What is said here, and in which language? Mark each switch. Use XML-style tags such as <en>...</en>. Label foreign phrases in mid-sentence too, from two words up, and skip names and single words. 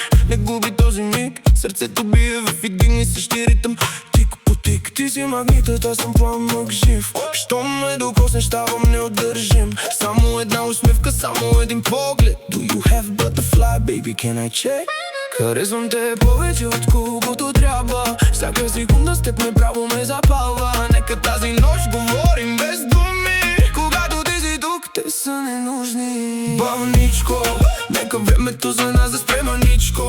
<bg>Не губи този миг, сърцето бие в един и същи ритъм. Тик по тик, ти си магнитът, аз съм пламък жив. Щом ме докоснеш, ставам неудържим. Само една усмивка, само един поглед.</bg> <en>Do you have butterfly, baby, can I check?</en> <bg>Харесвам те повече от колкото трябва. Всяка секунда с теб ме право ме запалва. Нека тази нощ говорим без думи. Когато ти си тук, те са ненужни. Бавничко, нека времето за нас да спре маничко.</bg>